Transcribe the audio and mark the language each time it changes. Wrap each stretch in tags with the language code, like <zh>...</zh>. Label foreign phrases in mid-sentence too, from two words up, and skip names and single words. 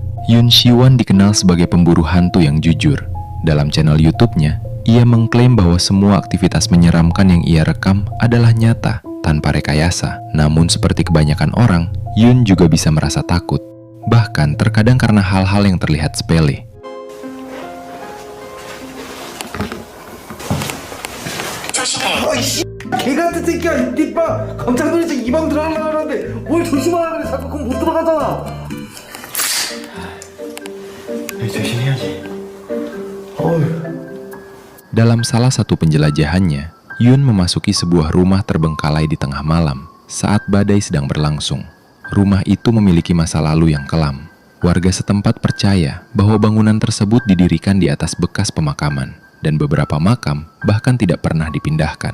<id>Yoon Siwan dikenal sebagai pemburu hantu yang jujur. Dalam channel YouTube-nya, ia mengklaim bahwa semua aktivitas menyeramkan yang ia rekam adalah nyata, tanpa rekayasa. Namun seperti kebanyakan orang, Yoon juga bisa merasa takut. Bahkan terkadang karena hal-hal yang terlihat sepele.</id> <ko>아이씨 개 같은 새끼야 이봐 깜짝 놀라서 이 방 들어가려고 하는데 뭘 조심하라 그래 자꾸 그럼 못 들어가잖아 조심해야지 어휴.</ko> <id>Dalam salah satu penjelajahannya, Yoon memasuki sebuah rumah terbengkalai di tengah malam saat badai sedang berlangsung. Rumah itu memiliki masa lalu yang kelam. Warga setempat percaya bahwa bangunan tersebut didirikan di atas bekas pemakaman, dan beberapa makam bahkan tidak pernah dipindahkan.</id>